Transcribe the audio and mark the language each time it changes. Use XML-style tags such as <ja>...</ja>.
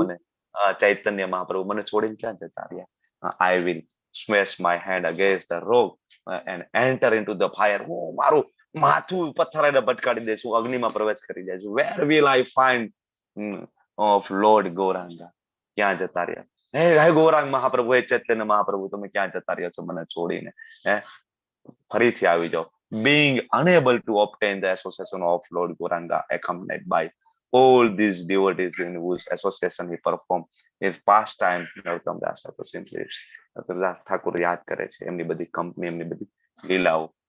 <gu>મને ચૈતન્ય મહાપ્રભુ મને છોડીને ક્યાં જતા રહ્યા?</gu> <en>I will smash my hand against the rock and enter into the fire.</en> <gu>હું મારું માથું પથ્થર ભટકાડી દઈશું, અગ્નિમાં પ્રવેશ કરી જઈશું.</gu> <en>Where will I find of Lord Gauranga?</en> <gu>ક્યાં જતા રહ્યા? હે ગૌરાંગ મહાપ્રભુ, હે ચૈતન્ય મહાપ્રભુ, તમે ક્યાં જતા રહ્યા છો મને છોડીને? હે ફરીથી આવી જાઓ.</gu> <en>Being unable to obtain the association of Lord Gauranga, accompanied by all these devotees in whose association he performed his pastime, Narottam Das Thakur simply lives.</en> <gu>Thakor યાદ કરે છે એમની બધી કંપની, એમની બધી લીલાઓ.</gu>